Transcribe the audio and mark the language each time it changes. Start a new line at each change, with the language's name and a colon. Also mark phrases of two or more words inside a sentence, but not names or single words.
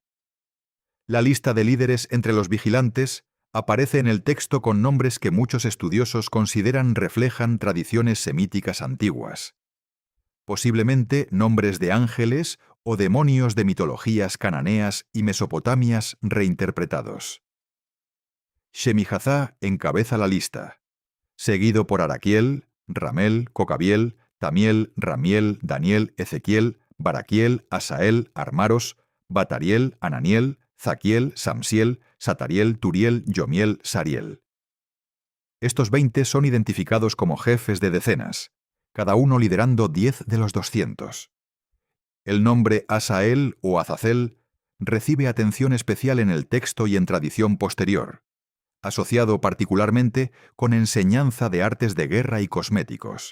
Spanish: La lista de líderes entre los vigilantes aparece en el texto con nombres que muchos estudiosos consideran reflejan tradiciones semíticas antiguas, posiblemente nombres de ángeles o demonios de mitologías cananeas y mesopotamias reinterpretados. Shemijazá encabeza la lista, seguido por Araquiel, Ramel, Cocabiel, Tamiel, Ramiel, Daniel, Ezequiel, Baraquiel, Asael, Armaros, Batariel, Ananiel, Zaquiel, Samsiel, Satariel, Turiel, Yomiel, Sariel. Estos 20 son identificados como jefes de decenas, cada uno liderando 10 de los 200. El nombre Asael o Azazel recibe atención especial en el texto y en tradición posterior, asociado particularmente con enseñanza de artes de guerra y cosméticos.